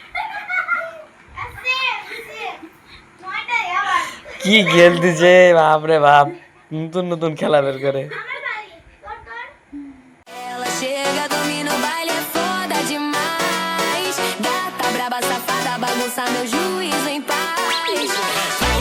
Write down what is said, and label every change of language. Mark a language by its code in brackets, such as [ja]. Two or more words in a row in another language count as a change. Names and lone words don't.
[bn] কি খেলতেছে বাপ রে বাপ, নতুন নতুন খেলা বের করে। [pt] Ela chega, domina o baile, é foda demais. Gata braba, safada, bagunça meu juízo em paz.